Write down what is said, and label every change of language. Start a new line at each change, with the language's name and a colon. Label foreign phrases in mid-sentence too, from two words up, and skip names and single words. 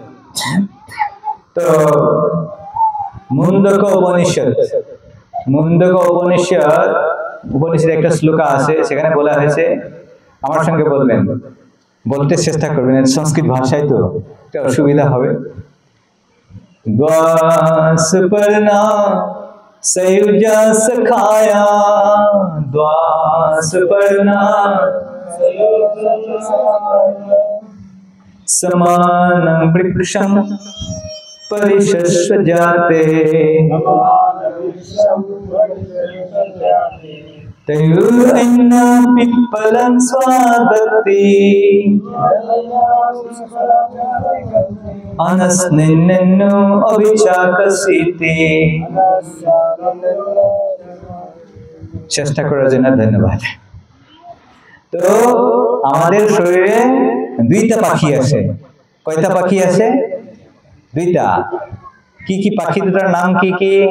Bangla: তো মুন্ডক উপনিষদ একটা শ্লোকা আছে, সেখানে বলা হয়েছে, আমার সঙ্গে বলবেন, বলতে চেষ্টা করবেন, সংস্কৃত ভাষায় তো একটা অসুবিধা হবে।
Sanskrit: দ্বাসপর্ণা সयुजा सखाया, द्वासपर्णा समानं वृक्षं परिशस्व जाते, तयोरन्ना पिप्पलं स्वादत्ति, अनस्निन्नो अविचाकसीति।
Bangla: চেষ্টা করার জন্য ধন্যবাদ। তো আমাদের শরীরে দুইটা পাখি আছে। কয়টা পাখি আছে? দুইটা। কি কি পাখি? দুটার নাম কি কি?